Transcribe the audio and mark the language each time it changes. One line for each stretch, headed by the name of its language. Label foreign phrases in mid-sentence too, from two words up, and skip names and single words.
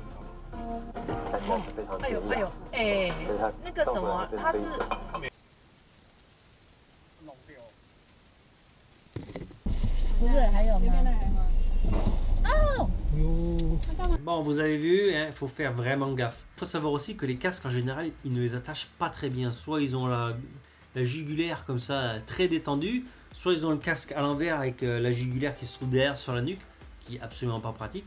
Chinese: 哎呦哎呦，哎，那个什么，它是不是还有吗？
French: Bon, vous avez vu, il faut faire vraiment gaffe. Il faut savoir aussi que les casques, en général, ils ne les attachent pas très bien. Soit ils ont la jugulaire comme ça, très détendue, soit ils ont le casque à l'envers avec la jugulaire qui se trouve derrière sur la nuque, qui est absolument pas pratique.